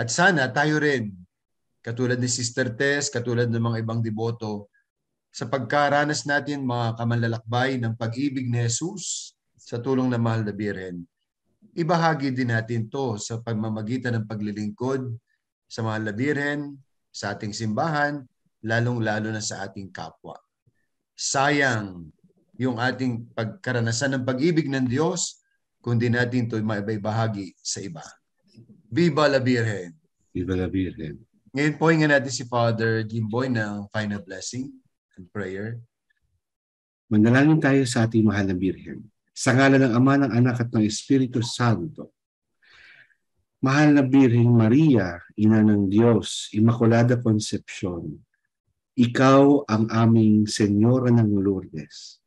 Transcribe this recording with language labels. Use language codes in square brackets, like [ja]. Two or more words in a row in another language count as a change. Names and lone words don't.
[tl] At sana tayo rin, katulad ni Sister Tess, katulad ng mga ibang deboto, sa pagkaranas natin mga kamanlalakbay ng pag-ibig ni Jesus sa tulong ng Mahal na Birhen, ibahagi din natin to sa pamamagitan ng paglilingkod sa Mahal na Birhen, sa ating simbahan, lalong-lalo na sa ating kapwa. Sayang yung ating pagkaranasan ng pag-ibig ng Diyos kung di natin ito maibahagi sa iba. [es] Viva la Virgen! Viva la Virgen! [tl] Ngayon po, hingan natin si Father Jimboy ng [en] final blessing and prayer. [tl] Manalangin tayo sa ating mahal na Birhen. Sa ngalan ng Ama, ng Anak at ng Espiritu Santo. Mahal na Birhen Maria, Ina ng Diyos, Immaculada Concepcion, ikaw ang aming Senyora ng Lourdes.